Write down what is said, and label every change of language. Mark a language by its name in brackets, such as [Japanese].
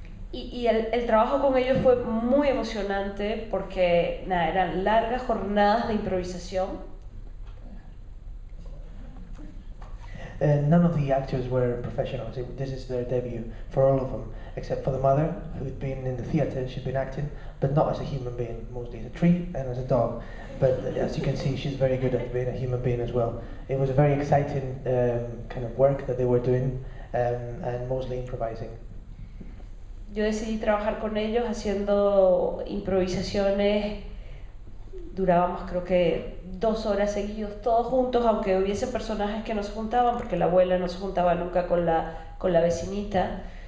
[Spanish] Y el trabajo con ellos fue muy emocionante porque eran largas jornadas de improvisación. [English] None of the actors were professionals. This is their debut for all of them, except for the mother, who'd been in the theatre. She'd been acting, but not as a human being, mostly as a tree and as a dog. But as you can see, she's very good at being a human being as well. It was a very exciting kind of work that they were doing, and mostly improvising. [Spanish] Yo decidí trabajar con ellos haciendo improvisaciones. Durábamos creo que 2 horas seguidos, todos juntos, aunque hubiese personajes que no se juntaban, porque la abuela no se juntaba nunca con la vecinita.